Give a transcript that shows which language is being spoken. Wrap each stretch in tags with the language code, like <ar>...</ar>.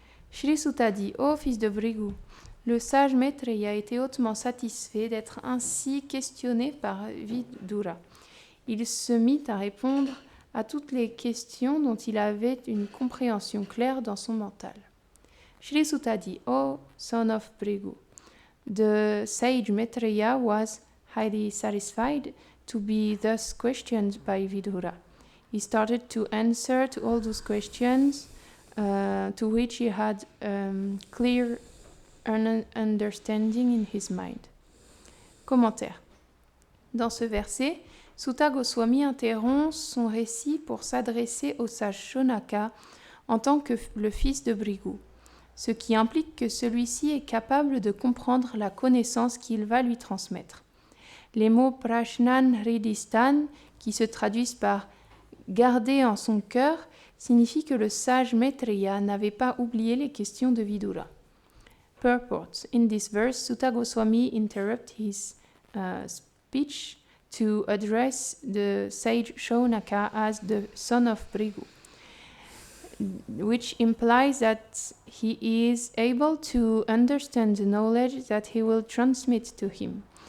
<fr>Shri Sutta dit: Ô fils de Bhrigu, le sage Maitreya a été hautement satisfait d'être ainsi questionné par Vidura. Il se mit à répondre à toutes les questions dont il avait une compréhension claire dans son mental.</fr> <en>Shri Sutta dit: O son of Bhrigu, the sage Maitreya was highly satisfied to be thus questioned by Vidura. He started to answer to all those questions to which he had clear understanding in his mind.</en> <fr>Commentaire. Dans ce verset, Sutta Goswami interrompt son récit pour s'adresser au sage Shonaka en tant que le fils de Bhrigu, ce qui implique que celui-ci est capable de comprendre la connaissance qu'il va lui transmettre. Les mots prashnan hridistan, qui se traduisent par garder en son cœur, signifient que le sage Maitreya n'avait pas oublié les questions de Vidura.</fr> <en>Purport. In this verse, Sutta Goswami interrupts his speech to address the sage Shonaka as the son of Bhrigu, which implies that he is able to understand the knowledge that he will transmit to him.</en>